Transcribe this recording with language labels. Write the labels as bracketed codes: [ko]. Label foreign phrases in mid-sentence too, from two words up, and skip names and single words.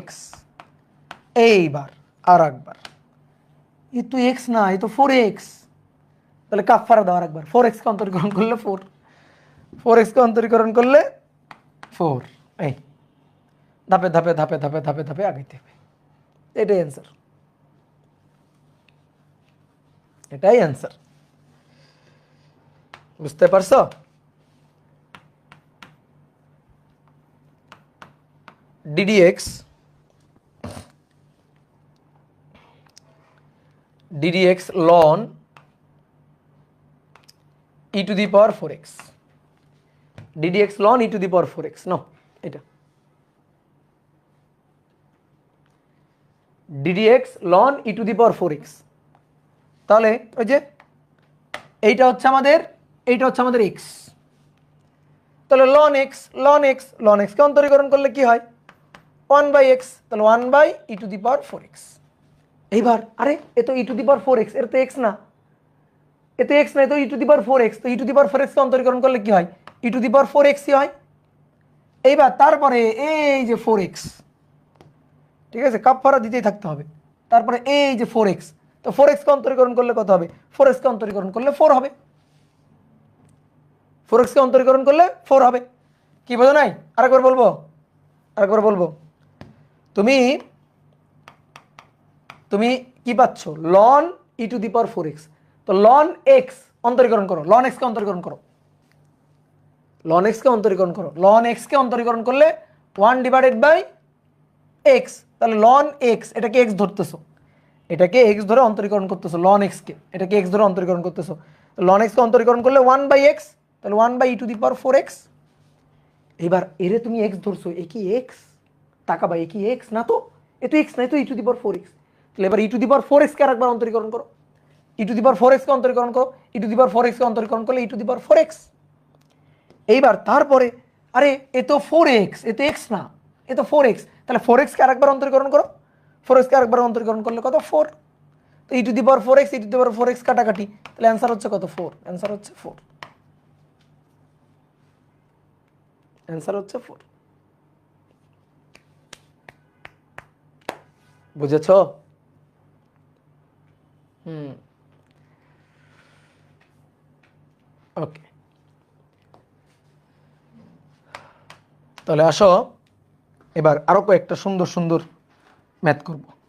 [bn] এইবার আর একবার, এ তো x না, এ তো 4x, তাহলে কাফারা দাও আরেকবার, 4x কে অন্তরীকরণ করলে 4, 4x কে অন্তরীকরণ করলে 4, এই ধাপে ধাপে ধাপে ধাপে ধাপে ধাপে আগাইতে হবে, এটাই অ্যান্সার, এটাই অ্যান্সার, বুঝতে পারছো? [en] ddx ln e to the power 4x, ddx ln e to the power 4x, নো এটা ddx ln e to the power 4x, [bn] তাহলে ওই যে এইটা হচ্ছে আমাদের, এইটা হচ্ছে আমাদের x, তাহলে ln x, ln x, ln x কে অন্তরীকরণ করলে কি হয় 1/x, তাহলে [en] 1/e to the power 4x। [bn] এইবার আরে এ তো [en] e to the power 4x, [bn] এর তো x না, এ তো x না, এ তো [en] e to the power 4x, [bn] তো [en] e to the power 4x [bn] কে অন্তরীকরণ করলে কি হয় [en] e to the power 4x [bn] ই হয়। এইবার তারপরে এই যে 4x, ঠিক আছে, কাফারা দিতেই থাকতে হবে, তারপরে এই যে 4x, তো 4x কে অন্তরীকরণ করলে কত হবে, 4x কে অন্তরীকরণ করলে 4 হবে, 4x কে অন্তরীকরণ করলে 4 হবে। কি বোঝো নাই? আরেকবার বলবো, আরেকবার বলবো, তুমি তুমি কি পাচ্ছ [en] ln e to the power 4x, [bn] তো ln x অন্তরীকরণ করো, ln x কে অন্তরীকরণ করো, ln x কে অন্তরীকরণ করো, ln x কে অন্তরীকরণ করলে 1/x, তাহলে ln x, এটাকে x ধরতেছো, এটাকে x ধরে অন্তরীকরণ করতেছো, ln x কে এটাকে x ধরে অন্তরীকরণ করতেছো, ln x কে অন্তরীকরণ করলে 1/x, তাহলে [en] 1/e to the power 4x। [bn] এবার এরে তুমি x ধরছো, এ কি x, তাকাবা এ কি x না, তো এ তো x না, এ তো [en] e to the power 4x, [bn] তাহলে এবার [en] e to the power 4x [bn] কে আরেকবার অন্তরীকরণ করো, [en] e to the power 4x কে অন্তরীকরণ করো, e to the power 4x কে অন্তরীকরণ করলে e to the power 4x। [bn] এইবার তারপরে আরে এ তো 4x, এ তো x না, এ তো 4x, তাহলে 4x কে আরেকবার অন্তরীকরণ করো, 4x কে আরেকবার অন্তরীকরণ করলে কত 4, তো [en] e to the power 4x, e to the power 4x [bn] কাটাকাটি, তাহলে অ্যান্সার হচ্ছে কত 4, অ্যান্সার হচ্ছে 4, অ্যান্সার হচ্ছে 4। বুঝেছো? ওকে, তাহলে আসো এবার আরো কয়েকটা সুন্দর সুন্দর ম্যাথ করব।